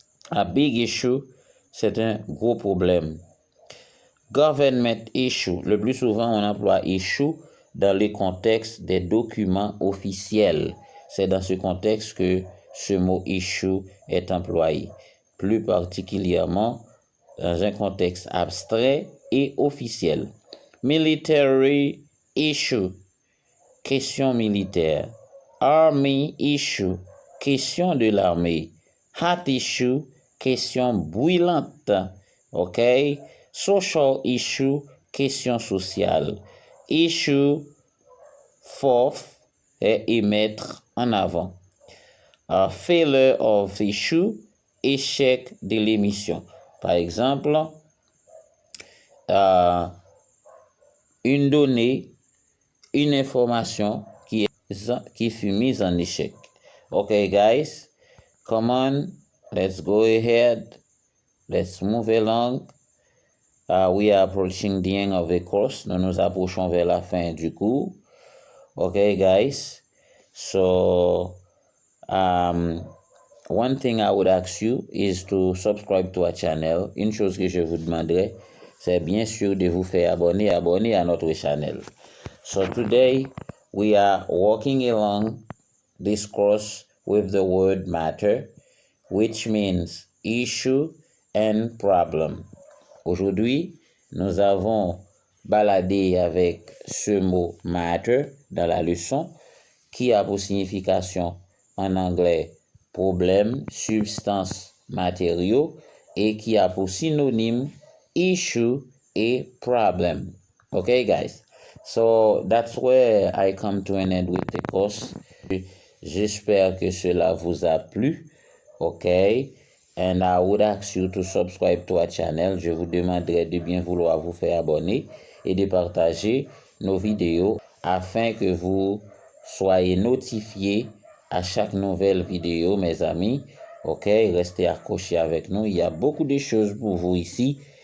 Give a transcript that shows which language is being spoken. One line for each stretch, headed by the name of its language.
English: A big issue,
French: c'est un gros problème.
English: Government issue,
French: le plus souvent on emploie issue dans le contexte des documents officiels. C'est dans ce contexte que ce mot issue est employé, plus particulièrement dans un contexte abstrait et officiel.
English: Military issue,
French: question militaire.
English: Army issue,
French: question de l'armée.
English: Hot issue,
French: question brûlante. OK?
English: Social issue,
French: question sociale.
English: Issue, fourth,
French: est émettre en avant.
English: Failure of issue,
French: échec de l'émission. Par exemple, une donnée, une information qui fut mise en échec.
English: Okay, guys, come on, let's go ahead. Let's move along. We are approaching the end of the course.
French: Nous nous approchons vers la fin du cours.
English: Okay, guys. So, one thing I would ask you is to subscribe to our channel.
French: Une chose que je vous demanderai, c'est bien sûr de vous faire abonner à notre channel.
English: So today, we are walking along this course with the word matter, which means issue and problem.
French: Aujourd'hui, nous avons baladé avec ce mot matter dans la leçon, qui a pour signification en anglais problème, substance, matériaux, et qui a pour synonyme issue et problem.
English: Okay, guys? So that's where I come to an end with the course.
French: J'espère que cela vous a plu.
English: Okay? And I would ask you to subscribe to our channel.
French: Je vous demanderai de bien vouloir vous faire abonner et de partager nos vidéos afin que vous soyez notifiés à chaque nouvelle vidéo, mes amis. Ok, restez accrochés avec nous. Il y a beaucoup de choses pour vous ici.